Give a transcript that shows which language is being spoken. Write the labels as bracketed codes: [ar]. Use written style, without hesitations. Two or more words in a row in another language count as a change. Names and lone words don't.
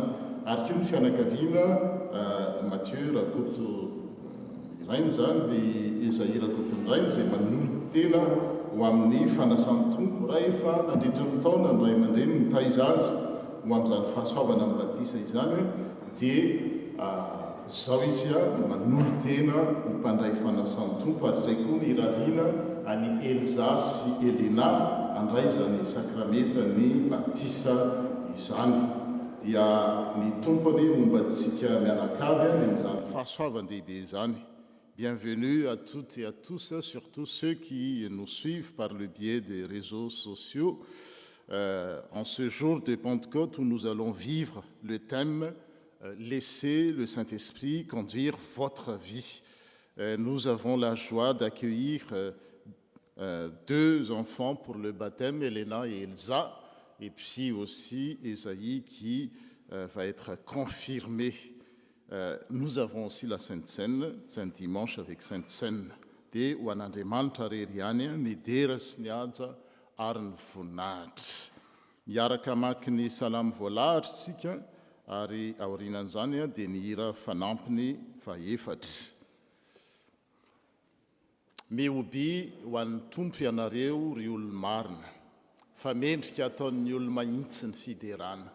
[mg] Ary koa ny fianakaviana Mathieu Rakoto irainy izany, dia Esaïe Rakoto irainy izay manolotra tena ho amin'ny fanasan'ny tompo rehefa nandritra ny taona ny ray aman-dreny mitaiza azy ho amin'izany fahasoavana amin'ny batisa izany, dia zao izy manolo tena ho mpandray fanasan'ny tompo. Ary izay koa ny irariana any Elza sy Elena andray zany sakramenta ny batisa izany, dia ny tompony ombantsika mianakavy any amin'izany fahasoavan-dehibe izany. [fr] Bienvenue à toutes et à tous, surtout ceux qui nous suivent par le biais des réseaux sociaux, en ce jour de Pentecôte où nous allons vivre le thème Laissez le Saint-Esprit conduire votre vie. Nous avons la joie d'accueillir deux enfants pour le baptême, Elena et Elsa, et puis aussi Esaïe qui va être confirmé. Nous avons aussi la Sainte Seine, Saint Dimanche avec Sainte Seine. [mg] Dia ho an'Andriamanitra rery ihany ny dera sy ny aja ary ny voninahitra. Miaraka mamaky ny salamo voalahatra isika, ary aorianan'izany dia ny hira fanampiny faefatra. Meobi ho an'ny tompo ianareo ry olo-marina, fa mendrika ataon'ny olo-mahitsy ny fiderana.